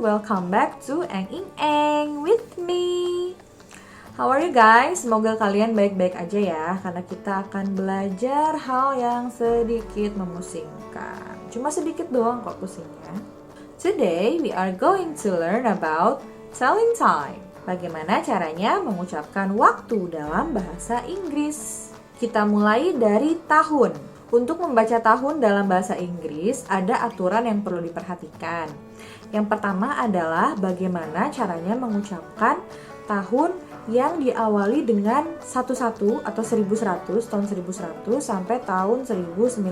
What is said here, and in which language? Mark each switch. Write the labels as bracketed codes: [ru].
[en] Welcome back to Eng Ing Eng with me. How are you guys? [id] Semoga kalian baik-baik aja ya, karena kita akan belajar hal yang sedikit memusingkan. Cuma sedikit doang kok pusingnya. [en] Today we are going to learn about telling time. [id] Bagaimana caranya mengucapkan waktu dalam bahasa Inggris. Kita mulai dari tahun. Untuk membaca tahun dalam bahasa Inggris, ada aturan yang perlu diperhatikan. Yang pertama adalah bagaimana caranya mengucapkan tahun yang diawali dengan 11 atau 1100, tahun 1100 sampai tahun 1900.